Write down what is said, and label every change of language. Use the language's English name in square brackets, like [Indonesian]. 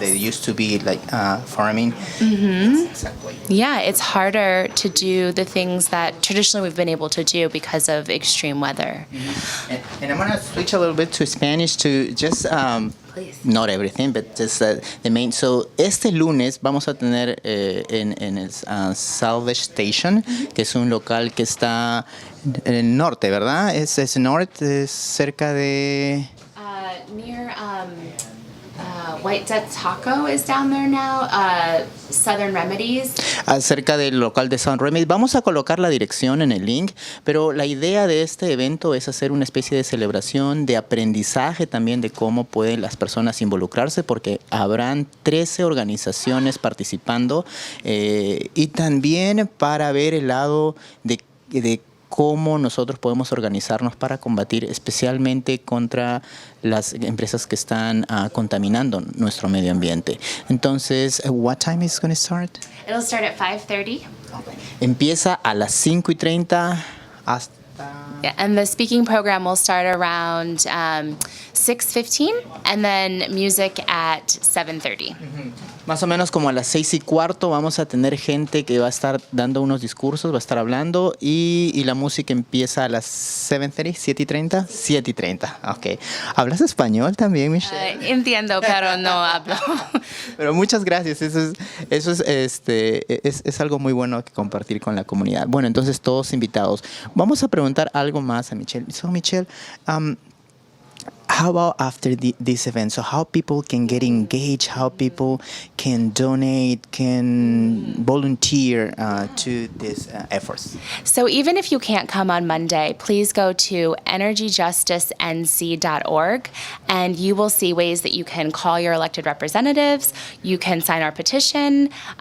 [English] that they used to be like farming. Exactly. Yeah, it's harder to do the things that traditionally we've been able to do because of extreme weather. And I'm gonna switch a little bit to Spanish to just Please. not everything, but just the main. [Spanish] So este lunes vamos a tener en el Salvage Station, que es un local que está en el norte, ¿verdad? Es norte, es cerca de... [English] Near White Dead Taco is down there now. Southern Remedies. [Spanish] Acerca del local de Sound Remedy. Vamos a colocar la dirección en el link, pero la idea de este evento es hacer una especie de celebración, de aprendizaje también de cómo pueden las personas involucrarse, porque habrán 13 organizaciones participando y también para ver el lado de cómo nosotros podemos organizarnos para combatir especialmente contra las empresas que están contaminando nuestro medio ambiente. [English] Entonces, what time is going to start? It'll start at 5:30. [Spanish] Empieza a las 5:30 hasta... [English] Yeah, and the speaking program will start around 6:15, and then music at 7:30. [Spanish] Más o menos como a las 6:15 vamos a tener gente que va a estar dando unos discursos, va a estar hablando y la música empieza a las 7:30, 7:30, 7:30. Ok. ¿Hablas español también, Michelle? Entiendo, pero no hablo. Pero muchas gracias. Eso es algo muy bueno que compartir con la comunidad. Bueno, entonces todos invitados. Vamos a preguntar algo más a Michelle. [English] So, Michelle, how about after this event? So how people can get engaged, how people can donate, can volunteer to these efforts? So even if you can't come on Monday, please go to energyjusticenc.org and you will see ways that you can call your elected representatives, you can sign our petition.